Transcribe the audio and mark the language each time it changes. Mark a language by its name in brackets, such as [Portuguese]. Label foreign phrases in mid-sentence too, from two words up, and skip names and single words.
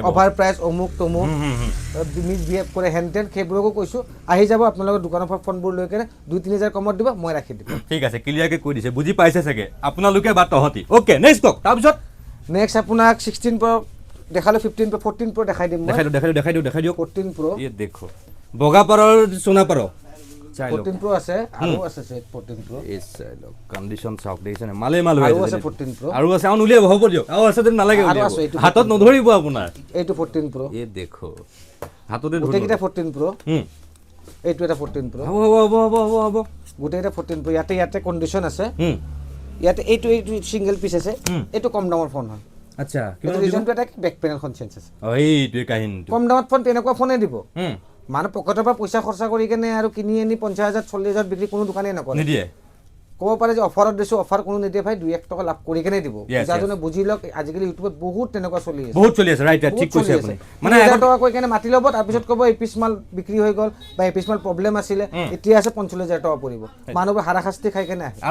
[English] over price [Assamese] অমুক তমুক মিছবিহেভ কৰে হেনটেন সেইবোৰকো কৈছোঁ আহি যাব আপোনালোকৰ দোকানৰ পৰা ফোনবোৰ লৈ কেনে 2-3 হাজাৰ কমত দিব মই ৰাখি দিম ঠিক আছে ক্লিয়াৰকৈ কৈ দিছে বুজি পাইছে চাগে আপোনালোকে বা তহঁতি [English] okay next [Assamese] কওক তাৰপিছত নেক্সট আপোনাক 16 Pro দেখালো 15 Pro 14 Pro দেখাই দিম মই দেখাই দিওঁ 14 Pro এই দেখো বগা পাৰৰ সোণা পাৰ 14 Pro আছে আৰু আছে 14 Pro এই চাইলো কন্ডিশন চাওক দেখিছেনে মালে মাল হৈ আৰু আছে 14 Pro আৰু আছে আন উলিয়াব হ'ব দিয়ক আৰু আছে নালাগে হাতত নধৰিব আপোনাৰ এইটো 14 Pro এই দেখো হাততে ধৰিব গোটেইকেইটা 14 Pro এইটো এটা 14 Pro হ'ব গোটেইকেইটা 14 Pro ইয়াতে কন্ডিশন আছে ইয়াতে এইটো [English] single piece [Assamese] আছে এইটো কম দামৰ ফোন হয় আচ্ছা কিমান ৰিজনটো এটা বেক পেনেলখন চেঞ্জ আছে এইটোৱে কাহিনীটো কম দামত ফোন তেনেকুৱা ফোনে দিব মানে পকেটৰ পৰা পইচা খৰচা কৰি কেনে আৰু কিনি আনি 50,000 40,000 বিক্ৰী কোনো দোকানে নকৰে নিদিয়ে ক'ব পাৰে যে অফাৰত দিছো অফাৰ কোনো নিদিয়ে ভাই 2-1 টকা লাভ কৰি কেনে দিব যাজনে বুজি লওক আজিকালি ইউটিউবত বহুত তেনেকুৱা চলি আছে ৰাইট ঠিক কৈছে আপুনি মানে 1000 টকা কৈ কেনে মাতি ল'ব তাৰ পিছত ক'ব এই পিস মাল বিক্ৰী হৈ গ'ল বা এই পিস মাল প্ৰবলেম আছিলে এতিয়া আছে 45,000 টকা পৰিব মানুহবোৰ হাৰাশাস্তি খাই কেনে আহে